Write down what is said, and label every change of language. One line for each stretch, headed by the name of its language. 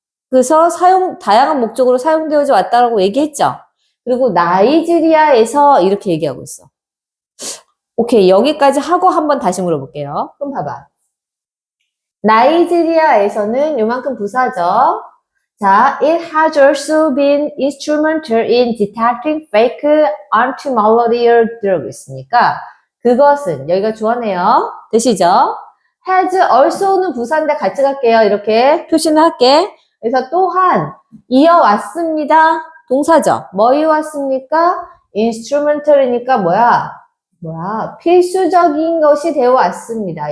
Korean: 그래서 다양한 목적으로 사용되어져 왔다라고 얘기했죠. 그리고 나이지리아에서 이렇게 얘기하고 있어. 오케이, 여기까지 하고 한번 다시 물어볼게요. 그럼 봐봐. 나이지리아에서는 요만큼 부사죠.
English: 자, it has also been instrumental in detecting fake anti-malarial drugs니까
Korean: 그것은 여기가 주어네요. 되시죠? has also는 부사인데 같이 갈게요. 이렇게 표시는 할게. 그래서 또한 이어왔습니다. 동사죠. 뭐 이어왔습니까? instrumental이니까 뭐야? 필수적인 것이 되어 왔습니다.